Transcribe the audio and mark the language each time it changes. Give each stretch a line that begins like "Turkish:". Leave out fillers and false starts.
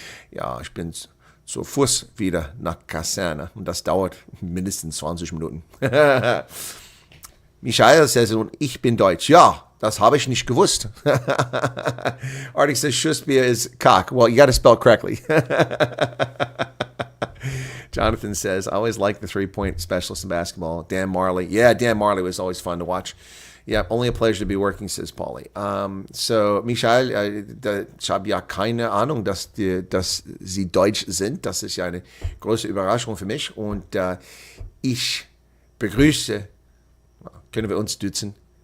German: Ja, ich bin zu Fuß wieder nach Kaserne. Und das dauert mindestens 20 Minuten. Michael says, und ich bin Deutsch. Ja, das habe ich nicht gewusst.
English: Arctic says Schussbier is cock. Well, you got to spell it correctly. Jonathan says, I always liked the three-point specialist in basketball. Dan Marley. Yeah, Dan Marley was always fun to watch. Yeah, only a pleasure to be working, says Paulie.
German: So, Michael, ich habe ja keine Ahnung, dass Sie Deutsch sind. Das ist ja eine große Überraschung für mich. Und ich begrüße, können wir uns duzen?